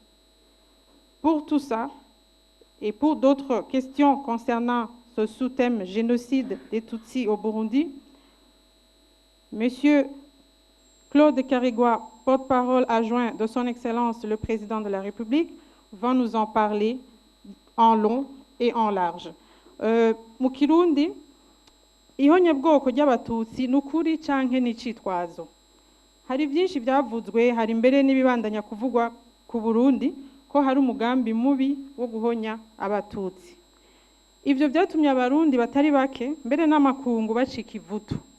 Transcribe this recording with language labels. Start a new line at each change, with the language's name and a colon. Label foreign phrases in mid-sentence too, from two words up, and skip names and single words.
French: Pour tout ça, et pour d'autres questions concernant ce sous-thème génocide des Tutsis au Burundi, Monsieur Claude Karigwa, porte-parole adjoint de son Excellence le Président de la République, va nous en parler en long et en large.
Rundi: Mu Kirundi, ihonyabwoko ry'abatutsi n'ukuri canke n'icitwazo. Hari byinshi byavuzwe, hari mbere n'ibibandanya kuvugwa ku Burundi ko hari umugambi mubi wo guhonya abatutsi. Ivyo byatumye abarundi batari bake mbere n'amakungu bacika ivutu.